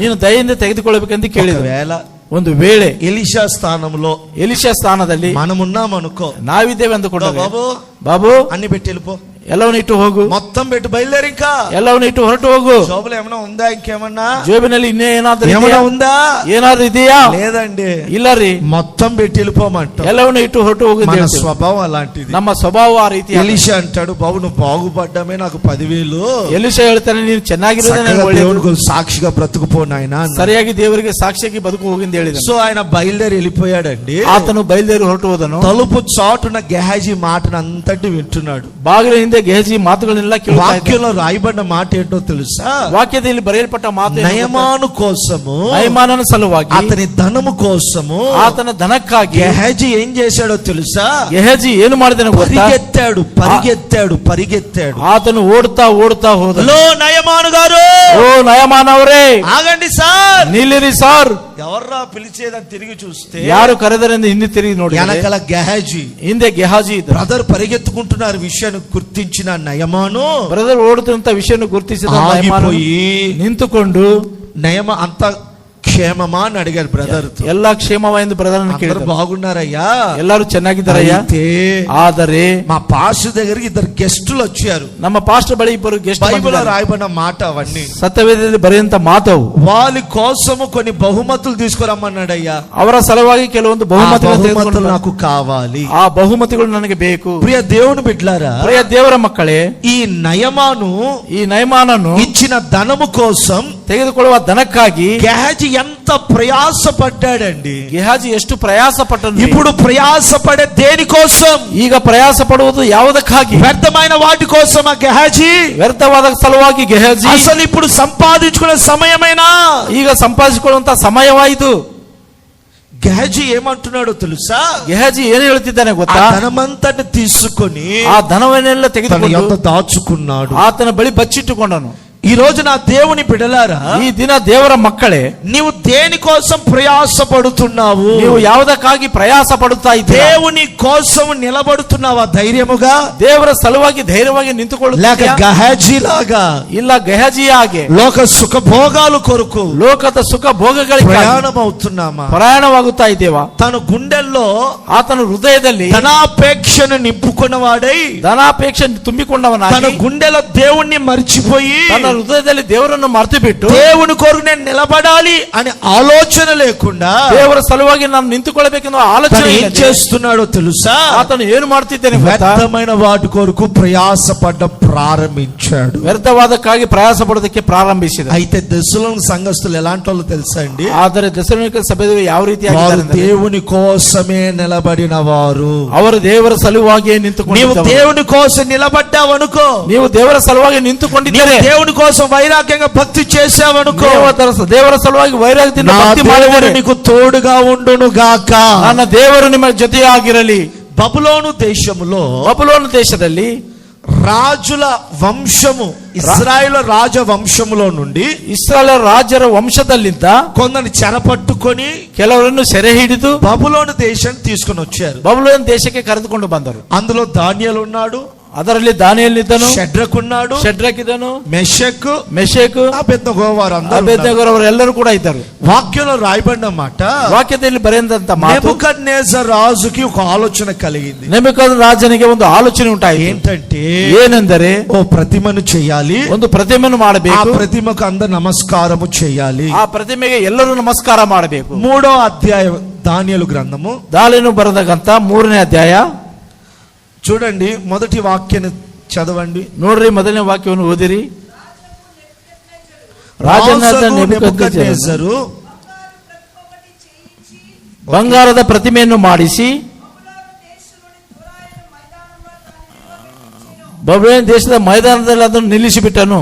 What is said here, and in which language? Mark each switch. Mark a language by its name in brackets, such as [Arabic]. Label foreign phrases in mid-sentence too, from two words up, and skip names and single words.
[Kannada] ನೀನು ದಯೆಯಿಂದ ತೆಗೆದುಕೊಳ್ಳಬೇಕಂತ ಕೇಳಿದ. ಒಂದು ವೇಳೆ [Telugu] ఎలీషా స్థానంలో, [Kannada] ಎಲಿಷಾ ಸ್ಥಾನದಲ್ಲಿ [Telugu] మనమున్నాం అనుకో, [Kannada] ನಾವಿದ್ದೇವೆ ಅಂದುಕೊಂಡ, ಬಾಬು [Telugu] అన్ని పెట్టి వెళ్ళిపో, [Kannada] ಎಲ್ಲವನ್ನು ಇಟ್ಟು ಹೋಗು, [Telugu] మొత్తం పెట్టి బయలుదేరి, ఇంకా [Kannada] ಎಲ್ಲವನ್ನು ಇಟ್ಟು ಹೊರಟು ಹೋಗು. [Telugu] జోబులో ఏమైనా ఉందా? ఇంకేమన్నా [Kannada] జోబిನಲ್ಲಿ ಇನ್ನೇ ಏನಾದ್ರೂ [Telugu] ఉందా? [Kannada] ಏನಾದ್ರೂ ಇದೆಯా? [Telugu] లేదండి. [Kannada] ಇಲ್ಲ ರೀ, [Telugu] మొత్తం పెట్టి వెళ్ళిపోమంట. [Kannada] ಎಲ್ಲವನ್ನು ಇಟ್ಟು ಹೊರಟು ಹೋಗು. [Telugu] మన స్వభావం అలాంటిది. [Kannada] ನಮ್ಮ ಸ್ವಭಾವ ಆ ರೀತಿ. [Telugu] ఎలీషా అంటాడు, బాబు నువ్వు బాగుపడ్డమే, నాకు 10,000. [Kannada] ಎಲಿಷಾ ಹೇಳ್ತಾನೆ, ನೀನು ಚೆನ್ನಾಗಿರೋದೇ [Telugu] దేవునికి సాక్షిగా బ్రతుకుపో నాయనా, [Kannada] ಸರಿಯಾಗಿ ದೇವರಿಗೆ ಸಾಕ್ಷಿಯಾಗಿ ಬದುಕು ಹೋಗಿಂದ ಹೇಳಿದ. [Telugu] సో ఆయన బయలుదేరి వెళ్ళిపోయాడండి. [Kannada] ಆತನು ಬಯలుದೇರಿ ಹೊರಟು ಹೋದನು. [Telugu] తలుపు చాటున గెహాజీ మాటను అంతటి వింటున్నాడు. [Kannada] ಬಾಗಿಲ ಹಿಂದೆ ಮುಂದೆ ಗೆಹಜಿ ಮಾತುಗಳನ್ನೆಲ್ಲ ಕೇಳ್ತಾ ಇದ್ದ. [Telugu] వాక్యంలో రాయబడిన మాట ఏంటో తెలుసా? [Kannada] ವಾಕ್ಯದಲ್ಲಿ ಬರೆಯಲ್ಪಟ್ಟ ಮಾತು [Telugu] నయమాను కోసము, [Kannada] ನಯಮಾನನ ಸಲುವಾಗಿ, [Telugu] అతని ధనము కోసము, [Kannada] ಆತನ ಧನಕ್ಕಾಗಿ [Telugu] గెహజీ ఏం చేశాడో తెలుసా? [Kannada] ಗೆಹಜಿ ಏನು ಮಾಡಿದನು ಗೊತ್ತಾ? [Telugu] పరిగెత్తాడు పరిగెత్తాడు పరిగెత్తాడు. [Kannada] ಆತನು ಓಡ್ತಾ ಓಡ್ತಾ ಹೋದ. [Telugu] హలో నయమాను గారు, [Kannada] ಓ ನಯಮಾನ್ ಅವರೇ, [Telugu] ఆగండి సార్. [Kannada] ನಿಲ್ಲಿರಿ ಸಾರ್. [Telugu] ఎవర్రా పిలిచేదని తిరిగి చూస్తే [Kannada] ಯಾರು ಕರೆದರೆಂದು ಹಿಂದೆ ತಿರುಗಿ ನೋಡಿ [Telugu] వెనకల గెహజీ, [Kannada] ಹಿಂದೆ ಗೆಹಾಜಿ ಇದ್ದ. [Telugu] బ్రదర్ పరిగెత్తుకుంటున్నారు విషయాన్ని గుర్తించిన నయమాను [Kannada] ಬ್ರದರ್ ಓಡುತ್ತಿರುವಂತ ವಿಷಯವನ್ನು ಗುರುತಿಸಿದ ನಯಮಾನು ನಿಂತುಕೊಂಡು, [Telugu] నయమ అంత క్షేమమా అని అడిగారు బ్రదర్. [Kannada] ಎಲ್ಲಾ ಕ್ಷೇಮವೆಂದು ಬ್ರದರ್ ಕೇಳಿದ್ರು. [Telugu] బాగున్నారయ్యా, [Kannada] ಎಲ್ಲರೂ ಚೆನ್ನಾಗಿದ್ದಾರಯ್ಯಾ. ಆದರೆ [Telugu] మా పాస్టర్ దగ్గరికి ఇద్దరు గెస్టులు వచ్చారు. [Kannada] ನಮ್ಮ పాస్టర్ బಳಿ ఇಬ್ಬರು ಗೆಸ್ಟ್ [Telugu] బైబిల్ రాయబడిన మాట అవన్నీ [Kannada] ಸತ್ಯವೇದದಲ್ಲಿ ಬರೆಯುವಂತ ಮಾತವು. [Telugu] వాళ్ళ కోసము కొన్ని బహుమతులు తీసుకురమ్మన్నాడయ్యా. [Kannada] ಅವರ ಸಲುವಾಗಿ ಕೆಲವೊಂದು [Telugu] బహుమతులు నాకు కావాలి, [Kannada] ಆ ಬಹುಮತಿಗಳು ನನಗೆ ಬೇಕು. [Telugu] ప్రియ దేవుని బిడ్డలారా, [Kannada] ಪ್ರಿಯ ದೇವರ ಮಕ್ಕಳೇ, [Telugu] ఈ నయమాను [Kannada] ಈ ನಯಮಾನನು [Telugu] ఇచ్చిన ధనము కోసం [Kannada] ತೆಗೆದುಕೊಳ್ಳುವ ಧನಕ್ಕಾಗಿ [Telugu] గెహజీ ఎంత ప్రయాసపడ్డాడండి. [Kannada] ಗೆಹಾಜಿ ಎಷ್ಟು ಪ್ರಯಾಸ ಪಟ್ಟನು. [Telugu] ఇప్పుడు ప్రయాసపడే దేనికోసం? [Kannada] ಈಗ ಪ್ರಯಾಸ ಪಡುವುದು ಯಾವುದಕ್ಕಾಗಿ? [Telugu] వ్యర్థమైన వాటి కోసం. ఆ గెహజీ [Kannada] ವ್ಯರ್ಥವಾದ ಸಲುವಾಗಿ ಗೆಹಾಜಿ [Telugu] అసలు ఇప్పుడు సంపాదించుకునే సమయమేనా? [Kannada] ಈಗ ಸಂಪಾದಿಸಿಕೊಳ್ಳುವಂತ ಸಮಯವಾಯಿತು. [Telugu] గెహజీ ఏమంటున్నాడో తెలుసా? [Kannada] ಗೆಹಾಜಿ ಏನು ಹೇಳ್ತಿದ್ದಾನೆ ಗೊತ್ತಾ? [Telugu] ధనమంతని తీసుకొని [Kannada] ಆ ಧನವನ್ನೆಲ್ಲ [Telugu] తన [Kannada] ತೆಗೆದುಕೊಂಡು [Telugu] యొద్ద దాచుకున్నాడు. [Kannada] ಆತನ ಬಳಿ ಬಚ್ಚಿಟ್ಟುಕೊಂಡನು. [Telugu] ఈ రోజు నా దేవుని బిడ్డలారా, [Kannada] ಈ ದಿನ ದೇವರ ಮಕ್ಕಳೇ, [Telugu] నీవు దేనికోసం ప్రయాసపడుతున్నావు? [Kannada] ನೀವು ಯಾವುದಕ್ಕಾಗಿ ಪ್ರಯಾಸ ಪಡುತ್ತಾ ಇದ್ದೀರಾ? [Telugu] దేవుని కోసం నిలబడుతున్నావా ధైర్యముగా? [Kannada] ದೇವರ ಸಲುವಾಗಿ ಧೈರ್ಯವಾಗಿ [Telugu] లేక [Kannada] ನಿಂತುಕೊಳ್ಳುತ್ತೀಯಾ? [Telugu] గెహజీ లాగా [Kannada] ಇಲ್ಲ ಗೆಹಾಜಿಯ ಹಾಗೆ [Telugu] లోక సుఖభోగాలు కొరకు [Kannada] ಲೋಕದ ಸುಖ ಭೋಗಗಳಿಗೆ [Telugu] ప్రయాణం అవుతున్నామా? [Kannada] ಪ್ರಯಾಣವಾಗುತ್ತಾ ಇದ್ದೇವಾ? [Telugu] తన గుండెల్లో [Kannada] ಆತನ ಹೃದಯದಲ್ಲಿ [Telugu] ధనాపేక్షను నింపుకున్నవాడై, [Kannada] ಧನಾಪೇಕ್ಷೆ ತುಂಬಿಕೊಂಡವನಾಗಿ, [Telugu] తన గుండెలో దేవుణ్ణి మర్చిపోయి [Kannada] ತನ್ನ ಹೃದಯದಲ್ಲಿ ದೇವರನ್ನು ಮರೆತು ಬಿಟ್ಟು, [Telugu] దేవుని కొరకు నేను నిలబడాలి అనే ఆలోచన లేకుండా [Kannada] ದೇವರ ಸಲುವಾಗಿ ನಾನು ನಿಂತುಕೊಳ್ಳಬೇಕೆನ್ನುವ [Telugu] తను [Kannada] ಆಲೋಚನೆ [Telugu] ఏం చేస్తున్నాడో తెలుసా? [Kannada] ಆತನು ಏನು ಮಾಡ್ತಿದ್ದೇನೆ ಗೊತ್ತಾ? [Telugu] వ్యర్థమైన వాటి కొరకు ప్రయాసపడ్డ ప్రారంభించాడు. [Kannada] ವ್ಯರ್ಥವಾದಕ್ಕಾಗಿ ಪ್ರಯಾಸ ಪಡೋದಕ್ಕೆ ಪ್ರಾರಂಭಿಸಿದ. [Telugu] అయితే దశలోని సంఘస్థులు ఎలాంటి వాళ్ళు తెలుసా అండి? [Kannada] ಆದರೆ ದೆಸಲೋನಿಕ ಸಭೆಯವರು ಯಾವ [Telugu] వారు [Kannada] ರೀತಿಯಾಗಿದ್ದಾರೆ? [Telugu] దేవుని కోసమే నిలబడిన వారు. [Kannada] ಅವರು ದೇವರ ಸಲುವಾಗಿಯೇ [Telugu] నీవు [Kannada] ನಿಂತುಕೊಂಡಿದ್ದಾರೆ. [Telugu] దేవుని కోసం నిలబడ్డావనుకో, [Kannada] ನೀವು ದೇವರ ಸಲುವಾಗಿ ನಿಂತುಕೊಂಡಿದ್ದೀರಿ. [Telugu] దేవుని కోసం వైరాగ్యంగా భక్తి చేసావనుకో, [Kannada] ದೇವರ ಸಲುವಾಗಿ ವೈರಾಗ್ಯದಿಂದ [Telugu] నా [Kannada] ಭಕ್ತಿ [Telugu] దేవుడు [Kannada] ಮಾಡಿದರೆ [Telugu] నీకు తోడుగా ఉండును గాక. [Kannada] ನನ್ನ ದೇವರು ನಿಮ್ಮ ಜೊತೆಯಾಗಿರಲಿ. [Telugu] బబులోను దేశములో [Kannada] ಬಬುಲೋನ್ ದೇಶದಲ್ಲಿ [Telugu] రాజుల వంశము, ఇశ్రాయేలు రాజ వంశములో నుండి [Kannada] ಇಸ್ರಾಯೇಲ್ ರಾಜರ ವಂಶದಲ್ಲಿದ್ದ [Telugu] కొందరిని చెరపట్టుకొని [Kannada] ಕೆಲವರನ್ನು ಸೆರೆ ಹಿಡಿದು [Telugu] బబులోను దేశాన్ని తీసుకొని వచ్చారు. [Kannada] ಬಬುಲೋನ್ ದೇಶಕ್ಕೆ ಕರೆದುಕೊಂಡು ಬಂದರು. [Telugu] అందులో దానియేలు ఉన్నాడు, [Kannada] ಅದರಲ್ಲಿ ದಾನಿಯೇಲನಿದ್ದನು, [Telugu] షడ్రకు ఉన్నాడు, [Kannada] ಶಡ್ರಕ್ ಇದ್ದನು, [Telugu] మెషక్, [Kannada] ಮೆಷಕ್, [Telugu] అబేద్నెగో వారు అందరూ ఉన్నారు. [Kannada] ಅಬೇದ್ನೆಗೋರು ಅವರೆಲ್ಲರೂ ಕೂಡ ಇದ್ದರು. [Telugu] వాక్యంలో రాయబడిన మాట, [Kannada] ವಾಕ್ಯದಲ್ಲಿ ಬರೆದಂತ ಮಾತು, [Telugu] నెబుకద్నెజర్ రాజుకి ఒక ఆలోచన కలిగింది. [Kannada] ನೆಬೂಕದ್ನೆಚ್ಚರ್ ರಾಜನಿಗೆ ಒಂದು ಆಲೋಚನೆ ಉಂಟಾಯಿತು. [Telugu] ఏంటంటే, [Kannada] ಏನೆಂದರೆ [Telugu] ఓ ప్రతిమను చేయాలి, [Kannada] ಒಂದು ಪ್ರತಿಮೆಯನ್ನು [Telugu] ఆ [Kannada] ಮಾಡಬೇಕು, [Telugu] ప్రతిమకు అందరు నమస్కారము చేయాలి. [Kannada] ಆ ಪ್ರತಿಮೆಗೆ ಎಲ್ಲರೂ ನಮಸ್ಕಾರ ಮಾಡಬೇಕು. [Telugu] 3వ అధ్యాయం దానియేలు గ్రంథము [Kannada] ದಾನಿಯೇಲನು ಬರೆದಂತ 3ನೇ ಅಧ್ಯಾಯ [Telugu] చూడండి. మొదటి వాక్యాన్ని చదవండి. [Kannada] ನೋಡ್ರಿ, ಮೊದಲನೇ ವಾಕ್ಯವನ್ನು ಓದಿರಿ. ರಾಜನಾದ ನೆಬೂಕದ್ನೆಚ್ಚರನು ಬಂಗಾರದ ಪ್ರತಿಮೆಯನ್ನು ಮಾಡಿಸಿ ಬಬುಲೋನ್ ದೇಶದ ಮೈದಾನದಲ್ಲಿ ಅದನ್ನು ನಿಲ್ಲಿಸಿಬಿಟ್ಟನು.